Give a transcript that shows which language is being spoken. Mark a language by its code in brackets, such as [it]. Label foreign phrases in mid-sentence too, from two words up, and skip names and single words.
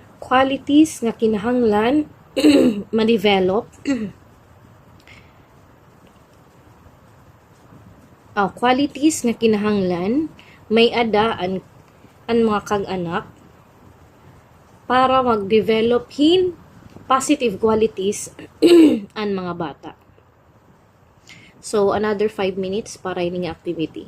[war] qualities nga kinahanglan ma-develop. Qualities nga kinahanglan may ada ang mga kag-anak para mag-develop hin [en] positive qualities [war] ang mga bata. [en] So, another 5 minutes [war] para ining [en] activity.